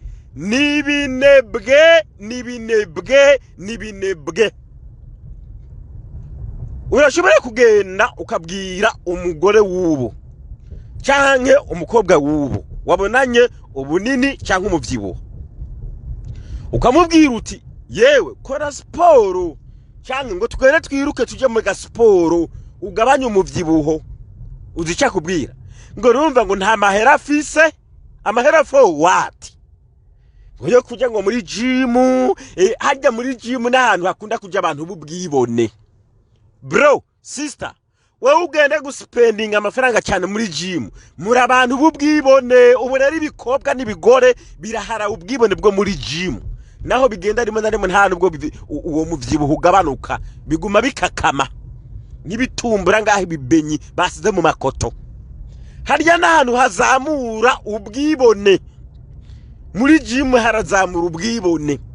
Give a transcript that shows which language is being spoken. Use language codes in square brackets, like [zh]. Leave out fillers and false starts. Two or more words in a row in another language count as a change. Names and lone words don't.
[rn] nibinebwe urashobora kugenda ukabwira umugore wubu canke umukobwa wubu wabonanye ubunini canke umuvyibuho ukamubwira uti yewe kora siporo canke ngo twere twiruke tuje mu gasiporo ugabanye umuvyibuho uzica kubwira ngo rumva ngo nta mahera afise amahera [en] for what [rn] ngo kujya ngo muri gym hajya muri gym n'ahantu hakunda kujya abantu bubwibone [en] bro sister [rn] wowe ugende guspending amafaranga cyane muri gym muri abantu bubwibone ubu rero ibikobwa n'ibigore birahara ubwibone bwo muri gym naho bigenda rimwe na rimwe nta nubwo uwo muvyibuho ugabanuka biguma bikakama n'ibitumbura ngaho ibibenyi basize mu makoto harya n'ahantu hazamura ubwibone muri gym harazamura ubwibone